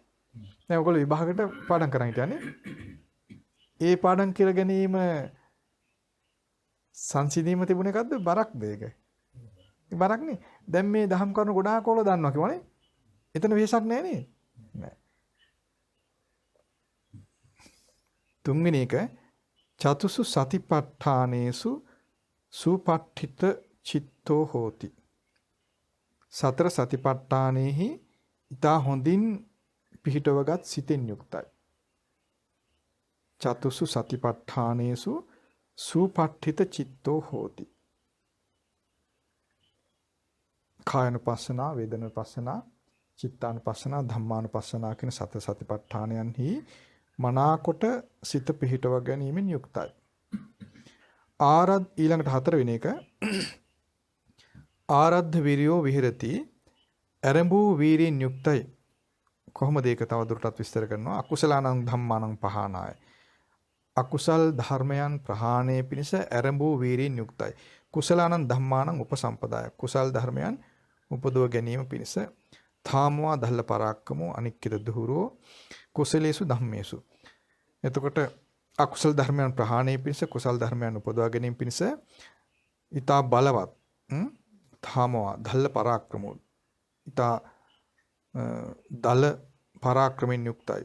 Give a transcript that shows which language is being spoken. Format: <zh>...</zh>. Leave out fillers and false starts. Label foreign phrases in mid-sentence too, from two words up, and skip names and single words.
<si>දැන් ඔයගොල්ලෝ විභාගයට පාඩම් කරන් හිටියානේ. ඒ පාඩම් කියලා ගැනීම සංසිඳීම තිබුණ එකක්ද බරක්ද ඒක? බරක්නේ. දැන් මේ දහම් කරුණු ගොඩාක් ඔයගොල්ලෝ දන්නවා කියවනේ. එතන වෙහසක් නැහැ නේ. නෑ. තුන්වෙනි එක</si> <pi>චතුසු සතිපට්ඨානේසු සුපට්ඨිත චිත්තෝ හෝති.</pi> <si>සතර සතිපට්ඨානෙහි ඊට හොඳින් පිහිටවගත් සිතෙන් යුක්තයි.</si> <pi>චතුසු සතිපට්ඨානේසු සුපට්ඨිත චිත්තෝ හෝති.</pi> <si>කායනුපස්සනා, වේදනානුපස්සනා, චිත්තානුපස්සනා, ධම්මානුපස්සනා කියන සතර සතිපට්ඨානයන්හි මනාකොට සිත පිහිටව ගැනීමෙන් යුක්තයි. ඊළඟට 4 වෙනි එක</si> <pi>ආරද්ධ විරියෝ විහෙරති.</pi> <si>අරඹු වීරියෙන් යුක්තයි. කොහොමද ඒක තව දුරටත් විස්තර කරනවා.</si> <pi>අකුසලානං ධම්මානං පහානාය.</pi> <si>අකුසල් ධර්මයන් ප්‍රහාණය පිණිස අරඹු වීරියෙන් යුක්තයි.</si> <pi>කුසලානං ධම්මානං උපසම්පදාය.</pi> <si>කුසල් ධර්මයන් උපදව ගැනීම පිණිස</si> <pi>ථාමවා දහල්ල පරාක්කමෝ අනික්කිත දුහුරෝ කුසලේසු ධම්මේසු.</pi> <si>එතකොට අකුසල ධර්මයන් ප්‍රහාණය පිණිස කුසල් ධර්මයන් උපදවා ගැනීම පිණිස ඊතා බලවත්</si> <pi>ථාමවා දහල්ල පරාක්‍රමෝ</pi> <si>ඊතා දල පරාක්‍රමෙන් යුක්තයි.</si>